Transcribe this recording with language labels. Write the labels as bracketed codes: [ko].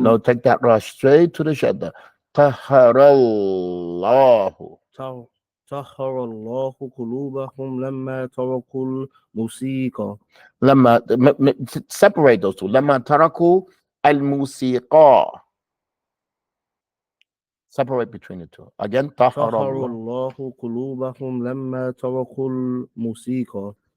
[en] No, take that rush straight to the shadda. [ar] طهر الله. طهر الله قلوبهم لما تركوا الموسيقى. [en] لما separate those two. [ar] لما تركوا الموسيقى. [en] Separate between the two. Again, [ar] طهر الله قلوبهم لما تركوا الموسيقى.